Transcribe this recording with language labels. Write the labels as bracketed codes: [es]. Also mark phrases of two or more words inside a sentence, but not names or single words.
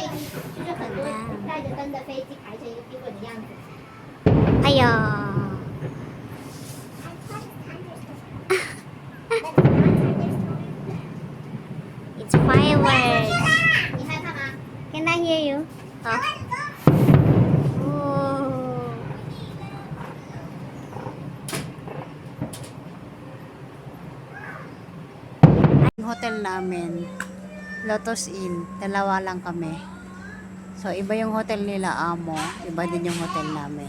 [zh] 就是很多带着灯的飞机排成一个冰棍的样子。哎呦！ [en] It's fireworks. [zh] 你害怕吗 [en] Can I hear you? [zh] 好。Oh. [tl] Ang hotel namin, Lotus Inn, dalawa lang kami. So, iba yung hotel nila, Amo. Iba din yung hotel namin.